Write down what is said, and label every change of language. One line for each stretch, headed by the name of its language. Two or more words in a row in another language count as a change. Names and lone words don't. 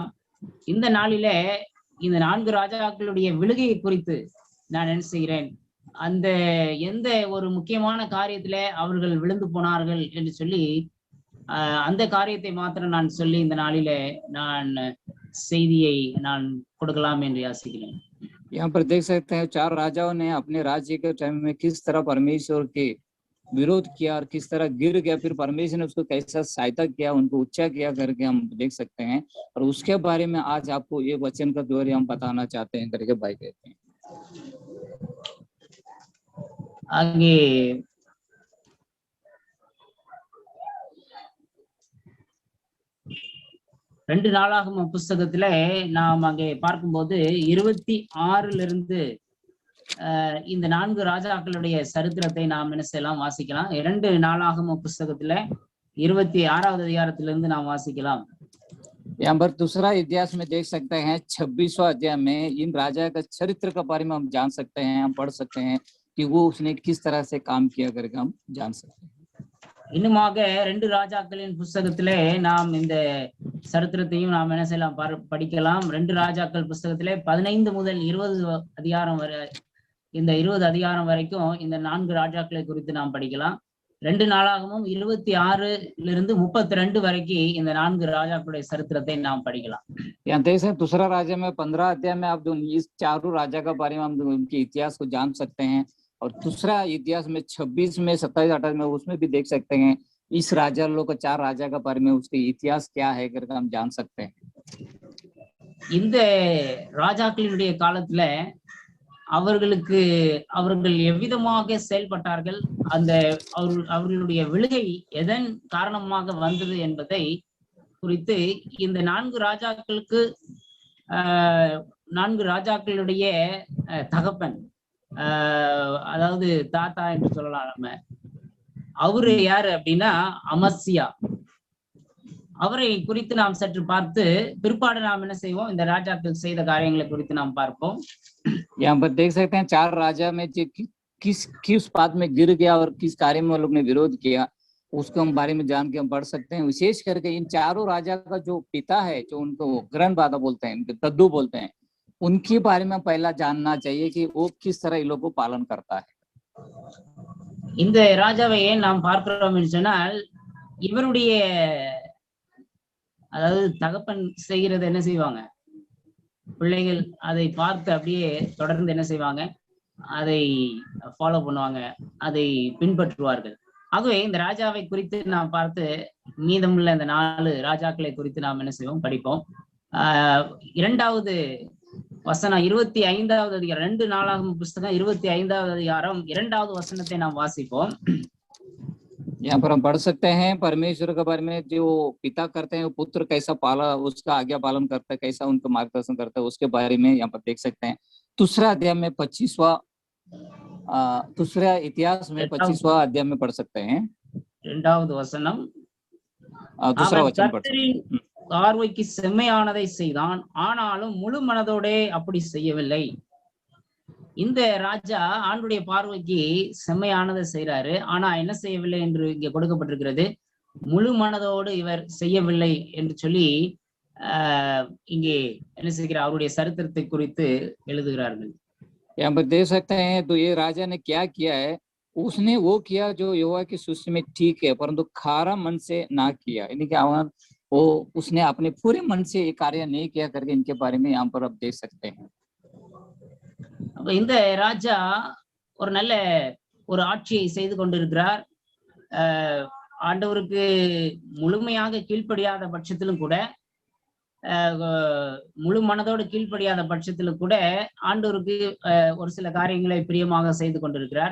Tamil: இந்த நாளிலே இந்த 4 ராஜாக்களுடைய விழுகையை குறித்து நான் என்ன செய்கிறேன், அந்த எந்த ஒரு முக்கியமான காரியத்திலே அவர்கள் விழுந்து போனார்கள் என்று சொல்லி அந்த காரியத்தை மாத்திரம் நான் சொல்லி இந்த நாளிலே நான் செய்தியை நான் கொடுக்கலாம் என்று யாசிக்கிறேன்.
Hindi: यहाँ पर देख सकते हैं 4 राजाओं ने अपने राज्य के टाइम में किस तरह परमेश्वर के विरोध किया और किस तरह गिर गया, फिर परमेश्वर ने उसको कैसा सहायता किया, उनको ऊंचा किया करके हम देख सकते हैं. और उसके बारे में आज आपको ये वचन का द्वारा हम बताना चाहते हैं करके भाई कहते हैं.
Tamil: आगे ரெண்டு நாளாகம புஸ்தகத்துல நாம் அங்கே பார்க்கும்போது 26 இந்த 4 ராஜாக்களுடைய சரித்திரத்தை நாம் என்ன செய்யலாம், வாசிக்கலாம். 2 நாளாகம புஸ்தகத்துல 26வது அதிகாரத்திலிருந்து நாம் வாசிக்கலாம்.
Hindi: यहाँ पर दूसरा इतिहास में देख सकते हैं 26वां अध्याय में इन राजा का चरित्र के बारे में हम जान सकते हैं, हम पढ़ सकते हैं कि वो उसने किस तरह से काम किया करके हम जान सकते हैं.
Tamil: இன்னுமாக 2 ராஜாக்களின் புஸ்தகத்திலே நாம் இந்த சரித்திரத்தையும் நாம் என்ன செய்யலாம் படிக்கலாம். 2 ராஜாக்கள் புஸ்தகத்திலே 15 முதல் 20 அதிகாரம் வரை, இந்த 20 அதிகாரம் வரைக்கும் இந்த 4 ராஜாக்களை குறித்து நாம் படிக்கலாம். 2 நாளாகவும் 26 32 வரைக்கும் இந்த 4 ராஜாக்களுடைய சரித்திரத்தை நாம் படிக்கலாம்.
Hindi: यहाँ देख सकते दूसरा राजा में 15 अध्याय में आप इस चारों राजा के बारे में हम उनके इतिहास को जान सकते हैं, और दूसरा इतिहास में 26 में 27 28 में उसमें भी देख सकते हैं इस राजा लोग का 4 राजा के बारे में उसके इतिहास क्या है करके हम जान सकते हैं.
Tamil: இந்த ராஜாக்களினுடைய காலத்துல அவர்கள் எவ்விதமாக செயல்பட்டார்கள், அந்த அவர்களுடைய விழுகை எதன் காரணமாக வந்தது என்பதை குறித்து இந்த 4 ராஜாக்களுடைய தகப்பன், அதாவது தாத்தா என்று சொல்லலாம் நம்ம, அவரு யாரு அப்படின்னா அமத்சியா. அவரை குறித்து நாம் சற்று பார்த்து பிற்பாடு நாம் என்ன செய்வோம், இந்த ராஜாக்கள் செய்த காரியங்களை குறித்து நாம் பார்ப்போம்.
Hindi: यहाँ पर देख सकते हैं 4 राजा में किस बात में गिर गया और किस कार्य में लोग ने विरोध किया, उसको हम बारे में जान के हम पढ़ सकते हैं. विशेष करके इन चारों राजा का जो पिता है, जो उनको ग्रैंडफादर बोलते हैं, उनके दद्दू बोलते हैं, उनके बारे में पहला जानना चाहिए कि वो किस तरह इन लोगों को पालन करता है.
Tamil: இந்த ராஜாவை ஏன் நாம் பார்க்கிறோம் என்று சொன்னால், இவருடைய அதாவது தகப்பன் செய்கிறது என்ன செய்வாங்க, பிள்ளைகள் அதை பார்த்து அப்படியே தொடர்ந்து என்ன செய்வாங்க, அதை ஃபாலோ பண்ணுவாங்க, அதை பின்பற்றுவார்கள். ஆகவே இந்த ராஜாவை குறித்து நாம் பார்த்து மீதமுள்ள இந்த 4 ராஜாக்களை குறித்து நாம் என்ன செய்வோம், படிப்போம். 2வது வசனம் 25வது அதிகாரம், 2 நாளாகமம் புஸ்தகம் 25வது அதிகாரம் 2வது வசனத்தை நாம் வாசிப்போம்.
Hindi: यहाँ पर हम पढ़ सकते हैं परमेश्वर के बारे में, जो पिता करते हैं वो पुत्र कैसा उसका आज्ञा पालन करता है, कैसा उनका मार्गदर्शन करता है, उसके बारे में यहाँ पर देख सकते हैं. दूसरा अध्याय में 25वां दूसरा इतिहास में 25वां अध्याय में पढ़ सकते हैं.
Tamil: 2வது வசனம்,
Hindi: दूसरा वचन पढ़ सकते हैं.
Tamil: பார்வைக்கு செம்மையானதை செய்தான், ஆனாலும் முழு மனதோட அப்படி செய்யவில்லை. இந்த ராஜா ஆண்டுடைய பார்வைக்கு செம்மையானதை செய்யறாரு, ஆனா என்ன செய்யவில்லை என்று இங்க கொடுக்கப்பட்டிருக்கிறது. முழு மனதோடு இவர் செய்யவில்லை என்று சொல்லி இங்கே என்ன செய்கிறார், அவருடைய சரித்திரத்தை குறித்து எழுதுகிறார்கள்.
Hindi: यहाँ पर देख सकते हैं तो ये राजा ने क्या किया है, उसने वो किया जो यहोवा की दृष्टि में ठीक है, परंतु खारा मन से ना किया. यानी कि वो उसने अपने पूरे मन से ये कार्य नहीं किया करके इनके बारे में यहाँ पर आप देख सकते हैं.
Tamil: இந்த ராஜா ஒரு நல்ல ஒரு ஆட்சியை செய்து கொண்டிருக்கிறார். ஆண்டவருக்கு முழுமையாக கீழ்ப்படியாத பட்சத்திலும் கூட, முழு மனதோடு கீழ்ப்படியாத பட்சத்திலும் கூட ஆண்டவருக்கு ஒரு சில காரியங்களை பிரியமாக செய்து கொண்டிருக்கிறார்.